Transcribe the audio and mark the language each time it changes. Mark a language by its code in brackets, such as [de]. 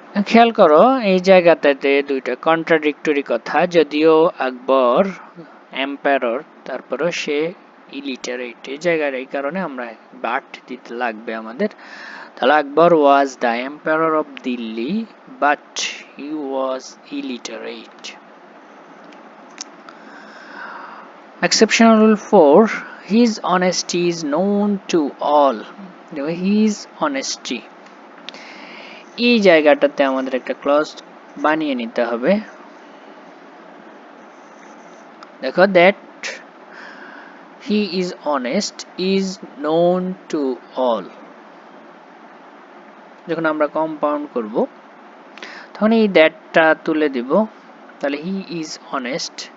[bn] খেয়াল করো এই জায়গাটাতে দুইটা কন্ট্রাডিক্টরি কথা, যদিও আকবর এম্পায়ার, তারপরও সে ইলিটারেট। এই জায়গার এই কারণে আমরা বাট দিতে লাগবে আমাদের। তাহলে [en] Akbar was the empire of Delhi but he was illiterate. Exceptional rule 4, his honesty is known to all. His honesty, [bn] এই জায়গাটাতে আমাদের একটা ক্লজ বানিয়ে নিতে হবে। দেখো [en] That he is honest is known to all. [bn] যখন আমরা কম্পাউন্ড করব তখন এই দ্যাটটা তুলে দিব, তাহলে [en] He is honest.